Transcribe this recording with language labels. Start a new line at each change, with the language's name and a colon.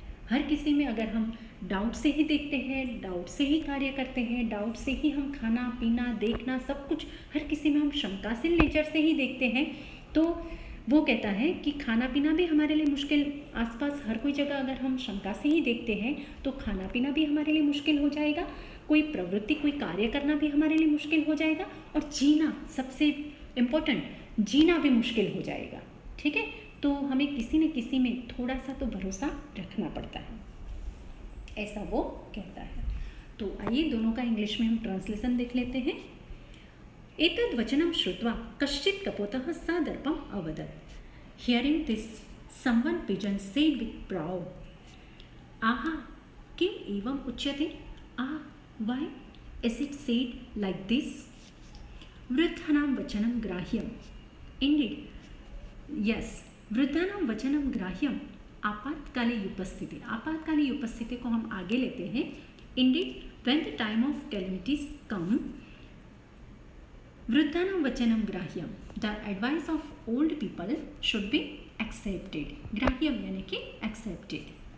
Hindi: हर किसी में अगर हम डाउट से ही देखते हैं, डाउट से ही कार्य करते हैं, डाउट से ही हम खाना पीना देखना सब कुछ, हर किसी में हम शंकाशील नेचर से ही देखते हैं, तो वो कहता है कि खाना पीना भी हमारे लिए मुश्किल, आसपास हर कोई जगह अगर हम शंका से ही देखते हैं तो खाना पीना भी हमारे लिए मुश्किल हो जाएगा, कोई प्रवृत्ति कोई कार्य करना भी हमारे लिए मुश्किल हो जाएगा, और जीना सबसे इम्पोर्टेंट, जीना भी मुश्किल हो जाएगा। ठीक है, तो हमें किसी न किसी में थोड़ा सा तो भरोसा रखना पड़ता है, ऐसा वो कहता है। तो आइए दोनों का इंग्लिश में हम ट्रांसलेशन देख लेते हैं।
Sanskrit: एतद् वचनं श्रुत्वा कश्चित् कपोतः सादर्पम् अवदत्।
English: hearing this someone pigeon said with proud,
Sanskrit: आहा किम एवं उच्यते,
English: Why is it said like this.
Sanskrit: वृद्धानां वचनं ग्राह्यम्,
English: indeed yes,
Sanskrit: वृद्धानां वचनं ग्राह्यम्।
Hindi: आपातकालीन उपस्थिति, आपातकालीन उपस्थिति को हम आगे लेते हैं।
English: indeed when the time of calamities come,
Sanskrit: वृद्धानां वचनं ग्राह्यम,
English: The advice of old people should be accepted.
Hindi: ग्राह्यम यानी कि एक्सेप्टेड।